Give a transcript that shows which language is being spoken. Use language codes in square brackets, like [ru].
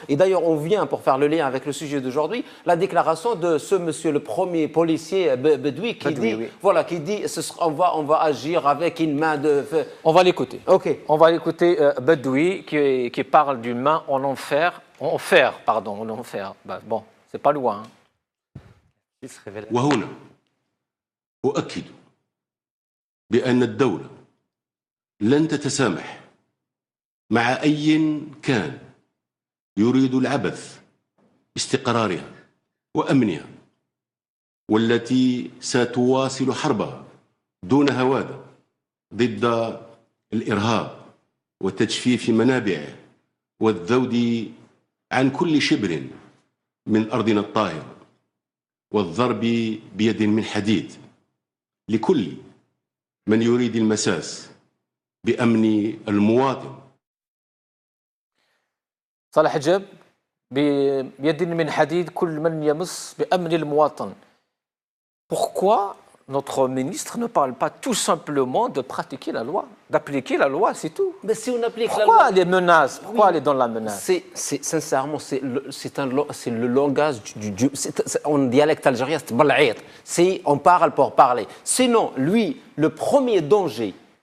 [fr] Et d'ailleurs, on vient, pour faire le lien avec le sujet d'aujourd'hui, la déclaration de ce monsieur, le premier policier Bedoui, qui dit, voilà, qui dit, on va agir avec une main de feu. On va l'écouter. Ok. On va écouter Bedoui qui parle d'une main en enfer. En enfer. Bon, c'est pas loin. [ar] وهنا أؤكد بأن الدولة لن تتسامح مع أي كان يريد العبث باستقرارها وأمنها، والتي ستواصل حربها دون هوادة ضد الإرهاب وتجفيف منابعه والذود عن كل شبر من أرضنا الطاهرة والضرب بيد من حديد لكل من يريد المساس بأمن المواطن. صالح حجاب بيد من حديد كل من يمس بأمن المواطن. [fr] Pourquoi notre ministre ne parle pas tout simplement de pratiquer la loi, d'appliquer la loi, c'est tout? Mais si on applique pourquoi la loi, les menaces? Pourquoi aller dans la menace? Sincèrement, c'est le langage en dialecte algérien, c'est bal'ayt. On parle pour parler. Sinon, lui, le premier danger